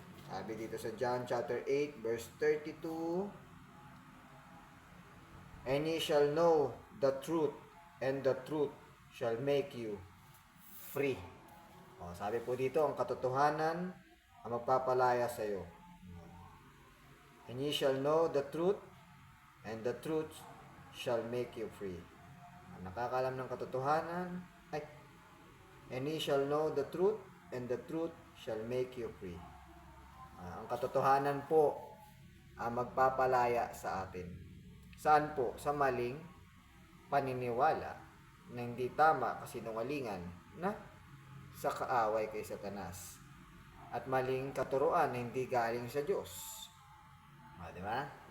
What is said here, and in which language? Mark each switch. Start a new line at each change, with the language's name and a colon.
Filipino: Sabi dito sa
English: John chapter 8, verse 32, and ye shall know the truth, and the truth shall make you free.
Filipino: Sabi po dito, ang katotohanan ang magpapalaya sa iyo.
English: And ye shall know the truth, and the truth shall make you free.
Filipino: Ang nakakalam ng katotohanan,
English: and ye shall know the truth, and the truth shall make you free.
Filipino: Ang katotohanan po ang magpapalaya sa atin. Saan po? Sa maling paniniwala na hindi tama, kasinungalingan na sa kaaway kay Satanas. At maling katuruan na hindi galing sa Diyos. Di ba?